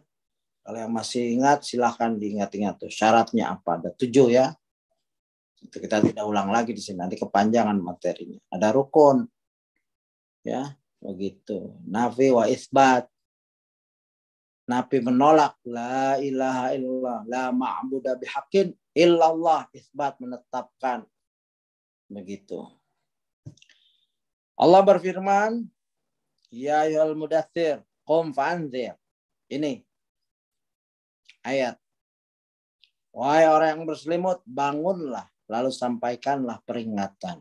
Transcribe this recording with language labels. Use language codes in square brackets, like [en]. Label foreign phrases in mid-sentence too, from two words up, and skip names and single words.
[id] Kalau yang masih ingat, silahkan diingat-ingat tuh. Syaratnya apa? Ada 7 ya. Itu kita tidak ulang lagi di sini. Nanti kepanjangan materinya. Ada rukun. Ya, begitu. [ar] نفي وإثبات. [id] Nabi menolak [ar] لا إله إلا الله، لا معبود بحق إلا الله, [id] isbat menetapkan. Begitu. Allah berfirman, [ar] يا أيها المدثر، قم فأنذر. [id] Ini ayat. Wahai orang yang berselimut, bangunlah, lalu sampaikanlah peringatan.